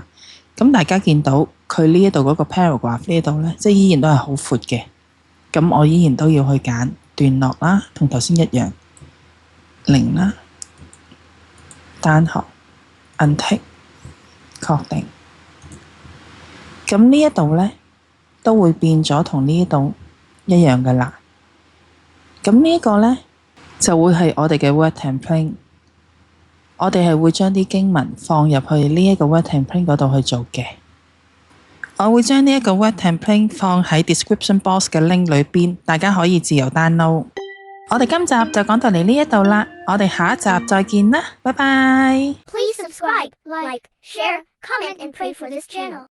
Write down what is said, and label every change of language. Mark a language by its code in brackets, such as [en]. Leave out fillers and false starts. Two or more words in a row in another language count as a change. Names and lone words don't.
[yue] 咁大家見到佢呢一度嗰個 paragraph 呢度呢，即係依然都係好闊嘅，咁我依然都要去揀段落啦，同頭先一樣0啦，單行 untick 確定。咁呢一度呢，都會變咗同呢度一樣噶啦。咁呢一個呢，就會係我哋嘅 [en] word template。 [yue] 我哋係會將啲經文放入去呢一個 [en] word template [yue] 嗰度去做嘅。我會將呢一個 [en] word template [yue] 放喺 [en] description box [yue] 嘅 link 裏邊，大家可以自由 download。我哋今集就講到嚟呢一度啦，我哋下一集再見啦，拜拜。 [en] Please subscribe, like, share, comment and pray for this channel.